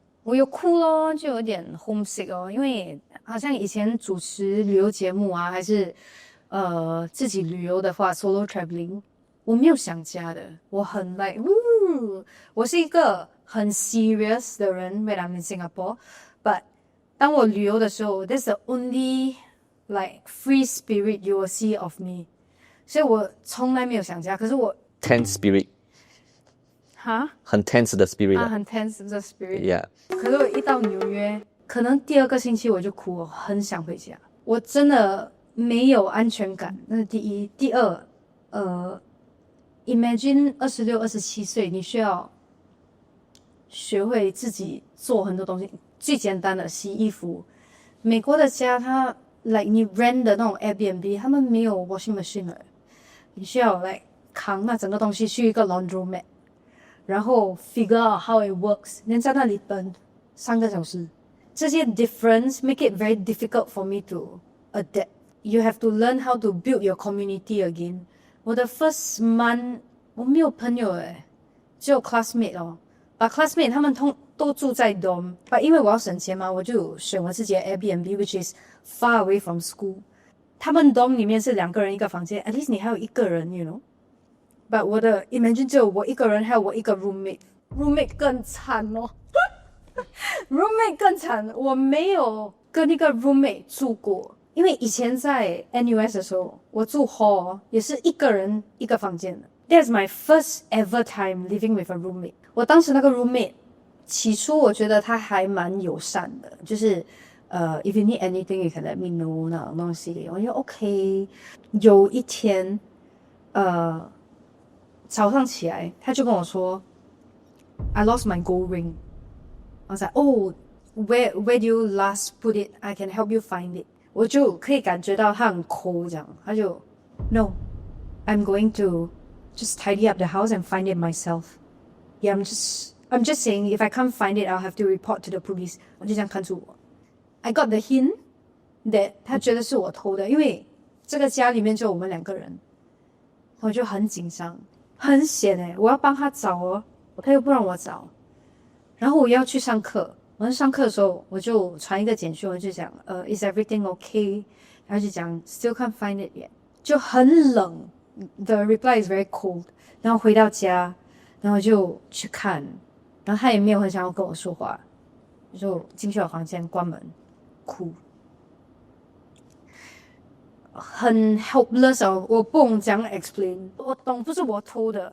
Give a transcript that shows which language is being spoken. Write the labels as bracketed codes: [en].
[zh] 我有哭咯，就有点 homesick 哦，因为好像以前主持旅游节目啊，还是自己旅游的话 ，solo traveling， 我没有想家的，我很 like， 我是一个很 serious 的人 [en] when I'm in Singapore， [zh] but 当我旅游的时候 ， [en] that's the only like free spirit you will see of me， [zh] 所以我从来没有想家，可是我。 [en] tense spirit，哈， [zh] 很 tense 的 spirit 啊，很 tense 的 spirit。 [en] Yeah， [zh] 可是我一到纽约，可能第2个星期我就哭，我很想回家。我真的没有安全感，那是第一。第二，imagine 26、27岁，你需要学会自己做很多东西，最简单的洗衣服。美国的家，它 like 你 rent 的那种 Airbnb， 他们没有 washing machine 的，你需要 like 扛那整个东西去一个 laundromat， 然后 [en] figure out how it works， [zh] 然后在那里等3个小时。 [en] 这些 difference make it very difficult for me to adapt. You have to learn how to build your community again. [zh] 我的 first month 我没有朋友诶，只有 classmate 哦。 But classmate 他们都住在 dorm， but 因为我要省钱嘛，我就选我自己的 Airbnb [en] which is far away from school。 [zh] 他们 dorm 里面是2个人一个房间 ，at least 你还有1个人 ，you know。But 我的 imagine 只有我1个人，还有我1个 roommate 更惨哦，roommate 更惨，我没有跟一个 roommate 住过，因为以前在 NUS 的时候，我住 hall 也是1个人1个房间的。 [en] That's my first ever time living with a roommate。 [zh] 我当时那个 roommate， 起初我觉得他还蛮友善的，就是 [en] if you need anything you can let me know [zh] 那种东西，我就 OK。有一天，早上起来，他就跟我说 ， [en] I lost my gold ring。 I was like, oh, where do you last put it? I can help you find it。 [zh] 我就可以感觉到他很抠这样，他就 [en] No, I'm going to just tidy up the house and find it myself. Yeah, I'm just saying if I can't find it, I'll have to report to the police。 [zh] 我就这样看住我。 [en] I got the hint that [zh] 他觉得是我偷的，因为这个家里面就我们2个人，我就很紧张。很险欸，我要帮他找哦，他又不让我找，然后我要去上课。我在上课的时候，我就传一个简讯，我就讲， [en] is everything okay？ [zh] 然后就讲 [en] still can't find it yet， [zh] 就很冷 ， [en] the reply is very cold。 [zh] 然后回到家，然后就去看，然后他也没有很想要跟我说话，就进去我房间关门，哭。很 helpless 哦，我不懂怎样 explain。我懂不是我偷的，